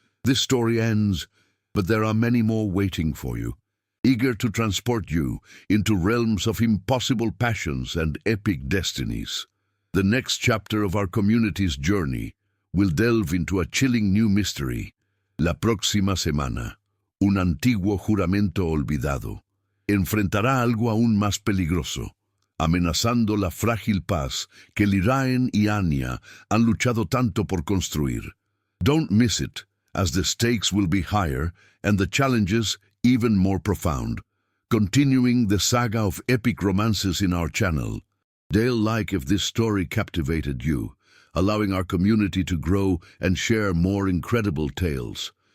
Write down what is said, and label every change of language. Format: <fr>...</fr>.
<en>This story ends, but there are many more waiting for you, eager to transport you into realms of impossible passions and epic destinies. The next chapter of our community's journey will delve into a chilling new mystery.</en> <es>La próxima semana, un antiguo juramento olvidado enfrentará algo aún más peligroso, amenazando la frágil paz que Lyrian y Anya han luchado tanto por construir.</es> <en>Don't miss it, as the stakes will be higher and the challenges even more profound. Continuing the saga of epic romances in our channel. They'll like if this story captivated you, allowing our community to grow and share more incredible tales.</en>